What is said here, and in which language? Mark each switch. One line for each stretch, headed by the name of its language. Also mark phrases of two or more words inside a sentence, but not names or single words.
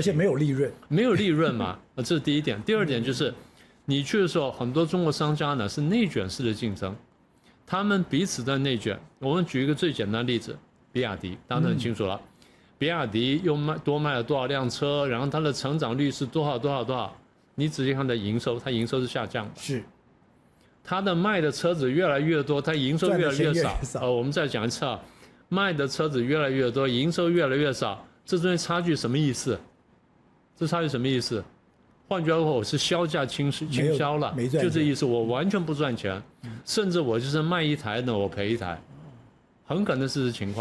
Chinese: 而且沒有利潤，沒有利潤嘛，這是第一點。第二點就是，你去的時候，很多中國商家呢是內卷式的競爭。他們彼此在內卷。我們舉一個最簡單的例子，比亞迪，大家都很清楚了。比亞迪又多賣了多少輛車，然後它的成長率是多少？你仔細看它的營收，它營收是下降的。是。它的賣的車子越來越多，它營收越來越少。我們再講一次啊，賣的車子越來越多，營收越來越少，這中間差距什麼意思？這差距什麼意思？換句話說，我是銷價傾銷了，就這意思，我完全不賺錢，甚至我就是賣一台呢，我賠一台，很可能是這情況。